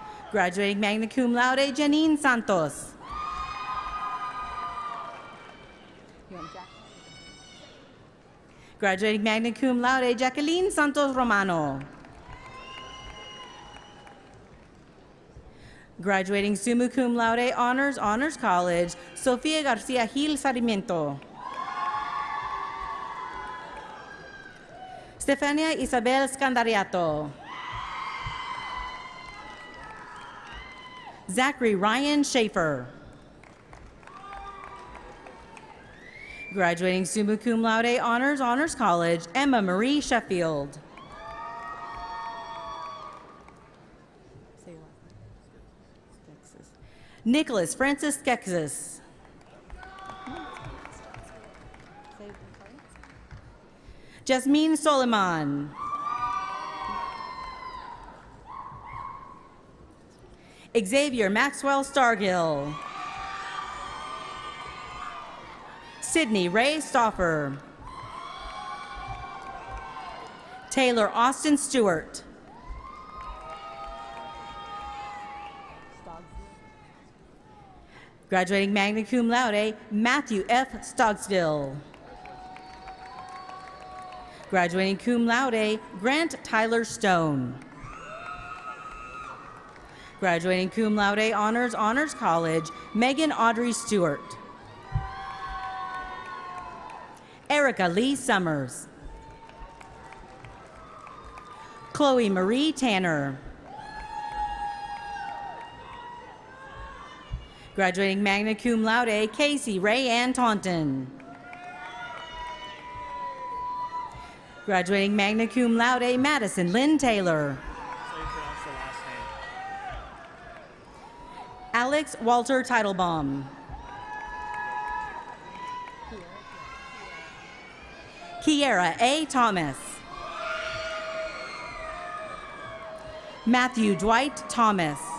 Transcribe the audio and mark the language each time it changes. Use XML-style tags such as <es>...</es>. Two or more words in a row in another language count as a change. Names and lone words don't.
<en>Graduating</en> <la>magna cum laude,</la> <en>Janine Santos. Graduating</en> <la>magna cum laude,</la> <en>Jacqueline Santos Romano. Graduating</en> <la>summa cum laude,</la> <en>honors college, Sofia Garcia Gil Sarmiento. Stefania Isabel Scandariato. Zachary Ryan Schaefer. Graduating</en> <la>summa cum laude,</la> <en>honors college, Emma Marie Sheffield. Nicholas Francis Skexis. Jasmine Soliman. Xavier Maxwell Stargill. Sydney Ray Stauffer. Taylor Austin Stewart. Graduating</en> <la>magna cum laude,</la> <en>Matthew F. Stogsville. Graduating</en> <la>cum laude,</la> <en>Grant Tyler Stone. Graduating</en> <la>cum laude,</la> <en>honors college, Megan Audrey Stewart. Erica Lee Summers. Chloe Marie Tanner. Graduating</en> <la>magna cum laude,</la> <en>Casey Ray Ann Taunton. Graduating</en> <la>magna cum laude,</la> <en>Madison Lynn Taylor. Alex Walter Teitelbaum. Kiera A. Thomas. Matthew Dwight Thomas.</en>